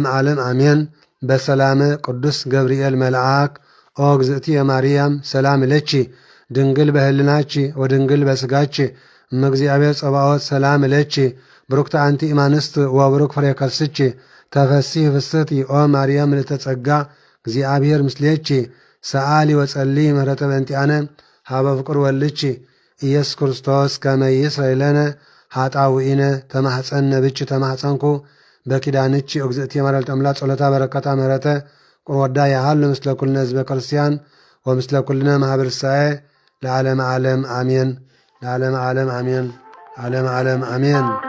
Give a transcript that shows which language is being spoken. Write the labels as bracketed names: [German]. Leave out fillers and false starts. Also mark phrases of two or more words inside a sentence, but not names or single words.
[Geez] ዓለም አሜን። በሰላመ ቅዱስ ገብርኤል መልአክ ኦ እግዝእትየ ማርያም ሰላም ለኪ ድንግል በህልናቺ ወድንግል በስጋቺ እመእግዚአብሔር ጸባኦት ሰላም ለኪ ብሩክተ አንቲ እማንስት ወብሩክ ፍሬ ከርስቺ ተፈሲሕ ፍስሕት ኦ ማርያም ምልዕተ ጸጋ እግዚአብሔር ምስሌኪ ሰአሊ ወጸሊ ምህረተ በእንቲአነ ሀበ ፍቁር ወልቺ ኢየሱስ ክርስቶስ ከመ ይስረይ ለነ ኃጣውኢነ ተማሕፀነ ብቺ ተማሕፀንኩ በኪዳንቺ እግዝእትየ ማርያም አምላክ ጸሎታ በረከታ ምህረተ ቁርወዳ ያሃሉ ምስለ ኩልነ ህዝበ ክርስቲያን ወምስለ ኩልነ ማህበረ እስራኤል ለዓለመ ዓለም አሜን። ለዓለመ ዓለም አሜን። ዓለመ ዓለም አሜን